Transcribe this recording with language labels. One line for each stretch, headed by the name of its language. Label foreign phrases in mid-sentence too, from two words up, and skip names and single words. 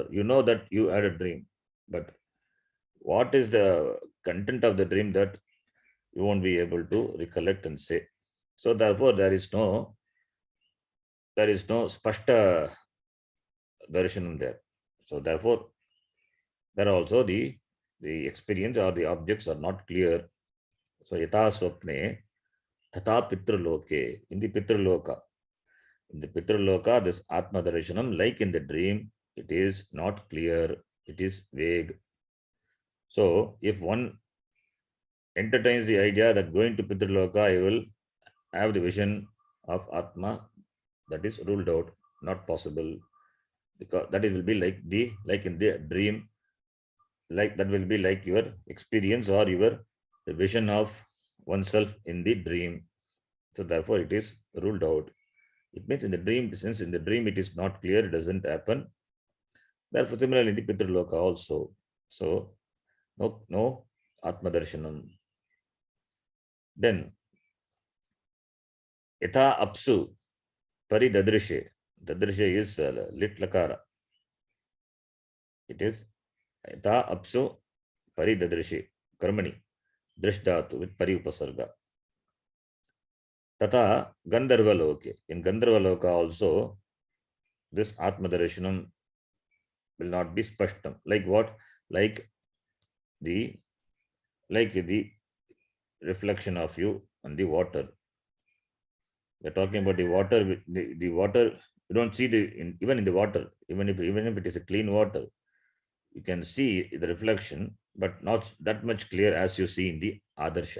English: You know that you had a dream, but what is the content of the dream, that you won't be able to recollect and say. So therefore, there is no
Sanskrit: spashta darshanam
English: there. So therefore, there also the experience or the objects are not clear.
Sanskrit: So yata swapne tata pitraloke.
English: In the pitraloka, this
Sanskrit: atma darshanam,
English: like in the dream, it is not clear, it is vague. So if one entertains the idea that going to pitraloka, I will have the vision of atma, that is ruled out, not possible, because that it will be like in the dream, like that will be like your experience or your the vision of oneself in the dream. So therefore it is ruled out. It means in the dream, since in the dream it is not clear, it doesn't happen. Therefore similarly in the pitraloka also. So no
Sanskrit: atma darshanam. Then yatha apsu pari dadrishe. Dadrishe is lit lakara.
English: It is
Sanskrit: yatha apsu pari dadrishe karmani drishdhatu with pari upasarga. Tata Gandharvaloke.
English: In Gandharvaloka also, this
Sanskrit: Atma Darshanam
English: will not be spashtam. Like what? Like the reflection of you on the water. We're talking about the water. The water, you don't see even in the water, even if it is a clean water, you can see the reflection, but not that much clear as you see in the Adarsha.